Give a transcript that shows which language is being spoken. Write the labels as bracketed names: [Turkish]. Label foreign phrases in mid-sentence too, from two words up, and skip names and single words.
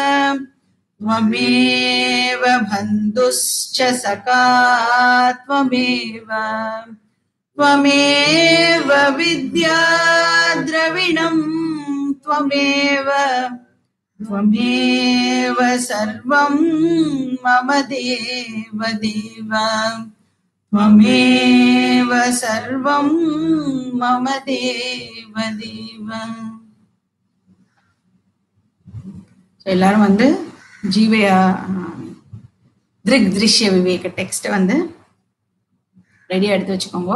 [Sanskrit] त्वमेव बन्धुश्च सखा त्वमेव त्वमेव विद्या द्रविणं त्वमेव त्वमेव सर्वं मम देव देव त्वमेव सर्वं मम देव देव। [Tamil] எல்லாரும் வந்து ஜீவய திருக் திருஷ்ய விவேக டெக்ஸ்ட் வந்து ரெடியா எடுத்து வச்சுக்கோங்க.